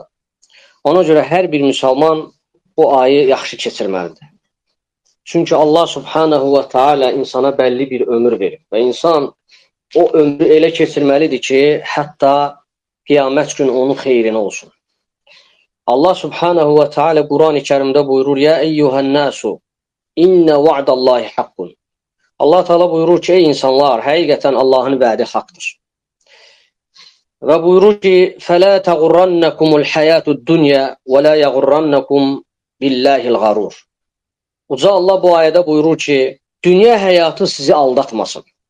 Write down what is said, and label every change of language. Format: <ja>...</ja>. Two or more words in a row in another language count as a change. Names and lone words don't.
<az>Ona görə hər bir müsəlman bu ayı yaxşı keçirməlidir. Çünki</az> <ar>الله سبحانه وتعالى</ar> <az>insana bəlli bir ömür verir və insan o ömrü elə keçirməlidir ki, hətta qiyamət gün onun xeyrinə olsun.</az> <ar>الله سبحانه وتعالى</ar> <az>Quran-ı Kərimdə buyurur:</az> <ar>"يا أيها الناس إن وعد الله حق."</ar> <az>Allah Teala buyurur ki, ey insanlar, həqiqətən Allahın vədi haqqdır. Və buyurur ki,</az> <ar>"فلا تغرنكم الحياة الدنيا ولا يغرنكم بالله الغرور."</ar> <az>Uca Allah bu ayədə buyurur ki, dünya həyatı sizi aldatmasın.</az>